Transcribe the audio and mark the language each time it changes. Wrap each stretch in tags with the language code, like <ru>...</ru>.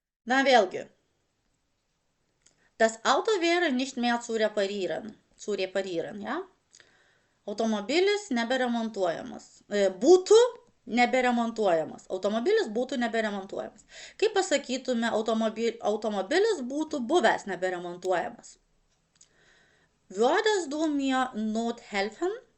<lt>Na vėlgi,</lt> <de>das Auto wäre nicht mehr zu reparieren, ja?</de> <lt>Automobilis neberemontuojamas. Būtų neberemontuojamas. Automobilis būtų neberemontuojamas. Kaip pasakytume, automobilis būtų buvęs neberemontuojamas.</lt> <de>Würdest du mir not helfen?</de>